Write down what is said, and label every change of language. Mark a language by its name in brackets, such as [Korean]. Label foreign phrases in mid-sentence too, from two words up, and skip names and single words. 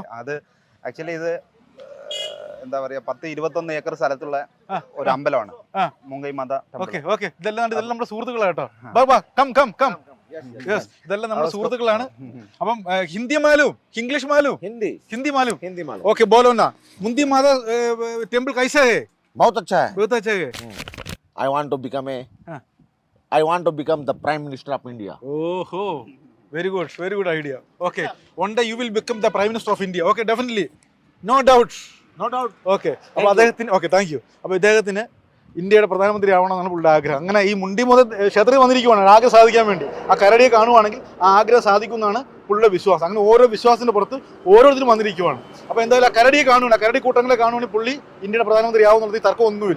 [Malayalam] അത് ആക്ച്വലി ഇത് എന്താ പറയാ, 10-21 ഏക്കർ സ്ഥലത്തുള്ള ഒരു അമ്പലമാണ് മുംഗൈ മാത. ഇതെല്ലാം നമ്മുടെ സുഹൃത്തുക്കളാട്ടോ. ഇതെല്ലാം നമ്മുടെ സുഹൃത്തുക്കളാണ്. [Hindi] അപ്പം हिंदी मालूम, इंग्लिश मालूम? हिंदी मालूम. [Malayalam] ഓക്കെ, [Hindi] बोलो ना, मुंदी माता टेम्पल कैसा है? बहुत अच्छा है. बहुत अच्छा है. [English] I want to become the Prime Minister of India. Oh, very good idea. Okay, one day you will become the Prime Minister of India. Okay, definitely, no doubt. [Malayalam] Okay, അപ്പോൾ അദ്ദേഹത്തിന് [English] thank you. [Malayalam] അപ്പോൾ ഇദ്ദേഹത്തിന് ഇന്ത്യയുടെ പ്രധാനമന്ത്രി ആവണമെന്നാണ് പുള്ളിയുടെ ആഗ്രഹം. അങ്ങനെ ഈ മുണ്ടി മുതൽ ക്ഷേത്രത്തിൽ വന്നിരിക്കുവാണ് ആഗ്രഹം സാധിക്കാൻ വേണ്ടി. ആ കരടിയെ കാണുവാണെങ്കിൽ ആ ആഗ്രഹം സാധിക്കുമെന്നാണ് പുള്ളിയുടെ വിശ്വാസം. അങ്ങനെ ഓരോ വിശ്വാസത്തിന്റെ പുറത്ത് ഓരോരുത്തരും വന്നിരിക്കുവാണ്. അപ്പോൾ എന്തായാലും ആ കരടിയെ കാണുവാണ്, കരടി കൂട്ടങ്ങളെ കാണുവാണെങ്കിൽ പുള്ളി ഇന്ത്യയുടെ പ്രധാനമന്ത്രി ആവുമെന്നുള്ളത് തർക്കമൊന്നുമില്ല.